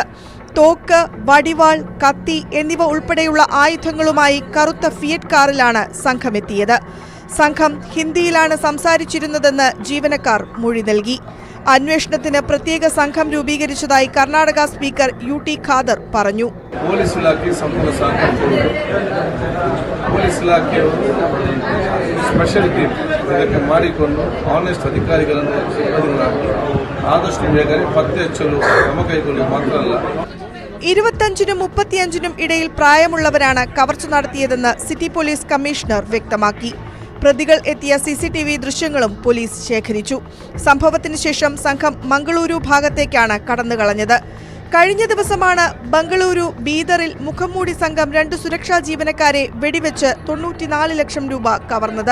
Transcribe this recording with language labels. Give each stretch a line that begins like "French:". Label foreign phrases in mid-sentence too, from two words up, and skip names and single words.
Malayalam: തോക്ക്, വടിവാൾ, കത്തി എന്നിവ ഉൾപ്പെടെയുള്ള ആയുധങ്ങളുമായി കറുത്ത ഫിയറ്റ് കാറിലാണ് സംഘമെത്തിയത്. സംഘം ഹിന്ദിയിലാണ് സംസാരിച്ചിരുന്നതെന്ന് ജീവനക്കാർ മൊഴി നൽകി. അന്വേഷണത്തിന് പ്രത്യേക സംഘം രൂപീകരിച്ചതായി കർണാടക സ്പീക്കർ UT ഖാദർ പറഞ്ഞു.
Kannada: ಪೊಲೀಸ್ ಇಲಾಖೆ ಸಂಪೂರ್ಣ ಸಹಕಾರ ಕೊಡೋದು. ಪೊಲೀಸ್ ಇಲಾಖೆಯವರು
English: special team
Kannada: ಇದಕ್ಕೆ ಮಾಡಿಕೊಂಡು ಆನೆಸ್ಟ್ ಅಧಿಕಾರಿಗಳನ್ನು ಸಿಬ್ಬಂದಿಗಳಾಗಿ ಆದಷ್ಟು ಬೇಗನೆ ಪತ್ತೆ ಹಚ್ಚಲು ಕ್ರಮ ಕೈಗೊಳ್ಳುವುದು ಮಾತ್ರ ಅಲ್ಲ.
Malayalam: 25-നും 35-നും ഇടയിൽ പ്രായമുള്ളവരാണ് കവർച്ച നടത്തിയതെന്ന് സിറ്റി പോലീസ് കമ്മീഷണർ വ്യക്തമാക്കി. പ്രതികൾ എത്തിയ CCTV ദൃശ്യങ്ങളും പോലീസ് ശേഖരിച്ചു. സംഭവത്തിന് ശേഷം സംഘം മംഗളൂരു ഭാഗത്തേക്കാണ് കടന്നുകളഞ്ഞത്. കഴിഞ്ഞ ദിവസമാണ് ബംഗളൂരു ബീദറിൽ മുഖംമൂടി സംഘം 2 സുരക്ഷാ ജീവനക്കാരെ വെടിവെച്ച് 94 ലക്ഷം രൂപ കവർന്നത്.